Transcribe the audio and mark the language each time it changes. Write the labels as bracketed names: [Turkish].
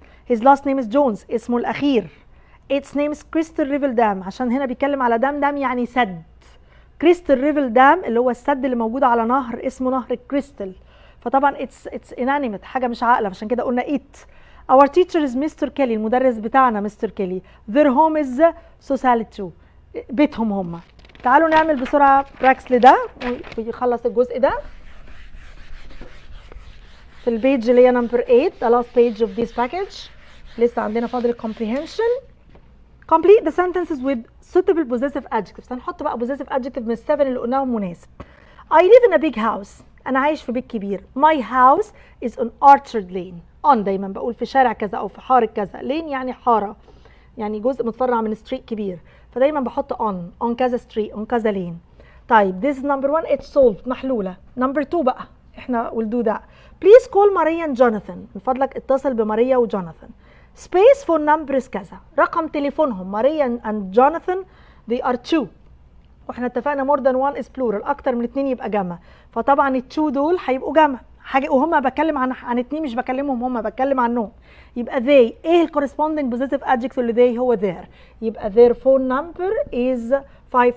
[English] his last name is Jones، [Arabic] اسمه الأخير. [English] its name is Crystal River Dam، [Arabic] عشان هنا بيتكلم على دام يعني سد. Crystal River Dam اللي هو السد اللي موجود على نهر اسمه نهر الكريستال، فطبعا [English] it's inanimate، [Arabic] حاجة مش عاقلة، عشان كده قلنا it. [English] our teacher is Mr. Kelly، [Arabic] المدرس بتاعنا [English] Mr. Kelly. their home is Society، [Arabic] بيتهم هم. تعالوا نعمل بسرعة براكس لده ويخلص الجزء ده في البيج اللي هي نمبر 8، [English] the last page of this package. [Arabic] لسه عندنا فاضل comprehension. [English] complete the sentences with suitable possessive adjectives. [Arabic] هنحط بقى possessive adjective من ال7 اللي قلناهم مناسب. [English] I live in a big house، [Arabic] أنا عايش في بيت كبير. [English] my house is on Orchard Lane، [Arabic] on دايما بقول في شارع كذا أو في حارة كذا. lane يعني حارة، يعني جزء متفرع من ستريت كبير، فدايما بحط on كذا ستريت on كذا لين. [English] طيب this is number 1 it's solved، [Arabic] محلولة. [English] number 2 [Arabic] بقى احنا [English] will do that. please call Maria and Jonathan، [Arabic] من فضلك اتصل بماريا وجوناثان. space phone numbers كذا، رقم تليفونهم ماريا and Jonathan they are 2، واحنا اتفقنا [English] more than one is plural، [Arabic] اكتر من 2 يبقى جمع، فطبعا ال2 دول هيبقوا جمع حاجه، وهم بتكلم عن 2 مش بكلمهم هم، بتكلم عنهم. يبقى they ايه الكورسبوندينج possessive adjective اللي they هو their، يبقى [English] their phone number is 5558989.